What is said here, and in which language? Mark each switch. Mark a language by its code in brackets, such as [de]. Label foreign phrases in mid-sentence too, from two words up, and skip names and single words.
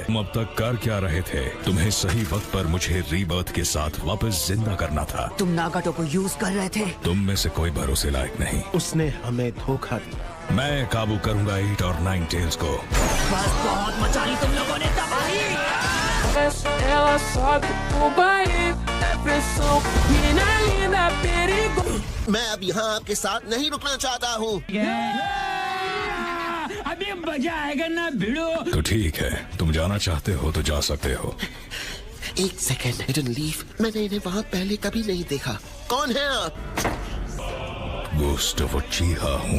[hi] तुम अब तक कर क्या रहे थे? तुम्हें सही वक्त पर मुझे रीबर्थ के साथ वापस जिंदा करना था। तुम नागाटो को यूज कर रहे थे। तुम में से कोई भरोसे लायक नहीं। उसने हमें धोखा दिया। मैं काबू करूंगा 8 और 9 टेल्स को। बस बहुत मचा ली तुम लोगों ने तबाही। [pt] Ela sobe o baile, pressão, menina linda, perigo. [hi] मैं अब यहाँ आपके साथ नहीं रुकना चाहता हूँ। अभी मजा आएगा ना भिड़ो। तो ठीक है, तुम जाना चाहते हो तो जा सकते हो। एक सेकेंड, [en] didn't leave. [hi] मैंने इन्हें वहाँ पहले कभी नहीं देखा। कौन है आप? गुस्टाव उचिहा हूँ।